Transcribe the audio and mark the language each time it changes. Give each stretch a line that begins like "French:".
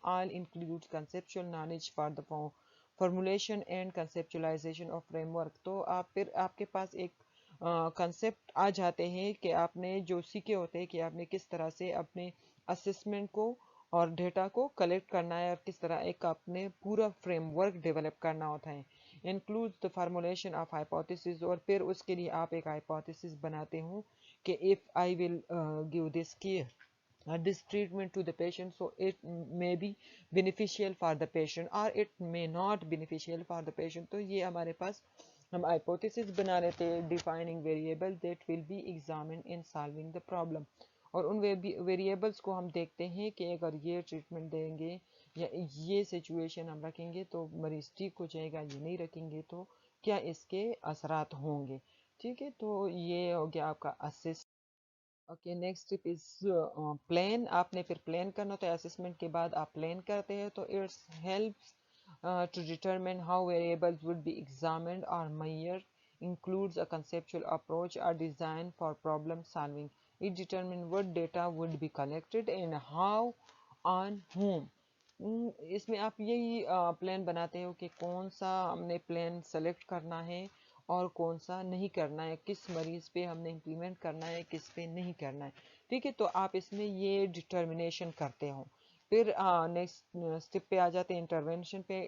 English: All include conceptual knowledge for the formulation and conceptualisation of framework.
Hindi: तो आप फिर आपके पास एक कंसेप्ट आ जाते हैं कि आपने जो सीखे होते हैं कि आपने किस तरह से अपने असेसमेंट को और डेटा को कलेक्ट करना है और किस तरह एक आपने पूरा फ्रेमवर्क डेवलप करना होता है।
English: includes the formulation of hypothesis,
Hindi: और फिर उसके लिए आप एक हाइपोथेसिस बनाते हो कि
English: If I will give this care this treatment to the patient, so it may be beneficial for the patient or it may not beneficial for the patient।
Hindi: तो ये हमारे पास हम hypothesis बना लेते हैं,
English: defining variable that will be examined in solving the problem।
Hindi: और उन variables को हम देखते हैं कि अगर ये ट्रीटमेंट देंगे या ये सिचुएशन हम रखेंगे तो मरीज ठीक हो जाएगा, ये नहीं रखेंगे तो क्या इसके असरात होंगे। ठीक है, तो ये हो गया आपका assist.
English: Okay, next step is plan.
Hindi: आपने फिर प्लान करना होता है, असेसमेंट के बाद आप प्लान करते हैं।
English: तो its helps to determine how variables would be examined or measured, includes a conceptual approach or design for problem solving। It determines what data would be collected and how, on whom।
Hindi: इसमें आप यही plan बनाते हो कि कौन सा हमने plan select करना है और कौन सा नहीं करना है, किस मरीज पे हमने इम्प्लीमेंट करना है, किस पे नहीं करना है। ठीक है, तो आप इसमें ये डिटर्मिनेशन करते हो। फिर नेक्स्ट स्टेप पे आ जाते हैं इंटरवेंशन पे।